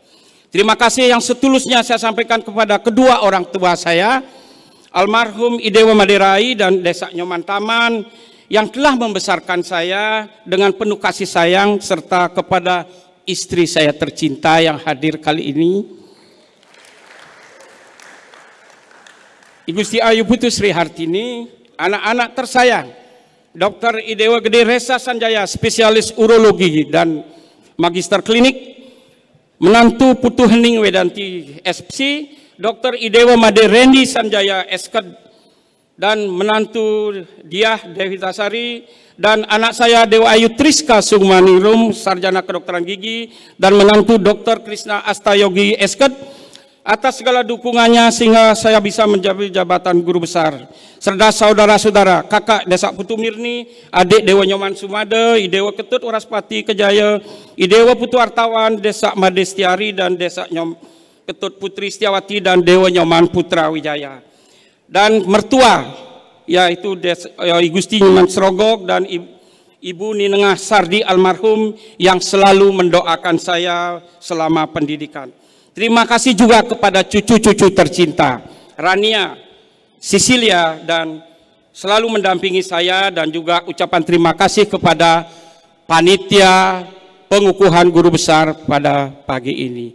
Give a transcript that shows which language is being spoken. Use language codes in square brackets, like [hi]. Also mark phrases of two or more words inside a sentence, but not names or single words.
[id] Terima kasih yang setulusnya saya sampaikan kepada kedua orang tua saya, almarhum Idewa Maderai dan Desa Nyoman Taman, yang telah membesarkan saya dengan penuh kasih sayang, serta kepada istri saya tercinta yang hadir kali ini, Ibu Sri Ayu Putu Sri Hartini, anak-anak tersayang, Dr. Idewa Gede Resa Sanjaya, spesialis urologi dan magister klinik, menantu Putu Hening Wedanti SPC, Dr. Idewa Made Rendi Sanjaya Esked, dan menantu Diah Dewitasari, dan anak saya Dewa Ayu Triska Sugmaningrum, sarjana kedokteran gigi, dan menantu Dr. Krishna Astayogi Esked, atas segala dukungannya sehingga saya bisa menjabat jabatan guru besar. Serta saudara-saudara, kakak Desa Putu Mirni, adik Dewa Nyoman Sumade, Idewa Ketut Waraspati Kejaya, Idewa Putu Artawan, Desa Madestiari, dan Desa Ketut Putri Setiawati, dan Dewa Nyoman Putra Wijaya. Dan mertua, yaitu Gusti Nyoman Srogog dan Ibu Ninengah Sardi almarhum, yang selalu mendoakan saya selama pendidikan. Terima kasih juga kepada cucu-cucu tercinta, Rania, Cecilia, dan selalu mendampingi saya, dan juga ucapan terima kasih kepada panitia pengukuhan guru besar pada pagi ini.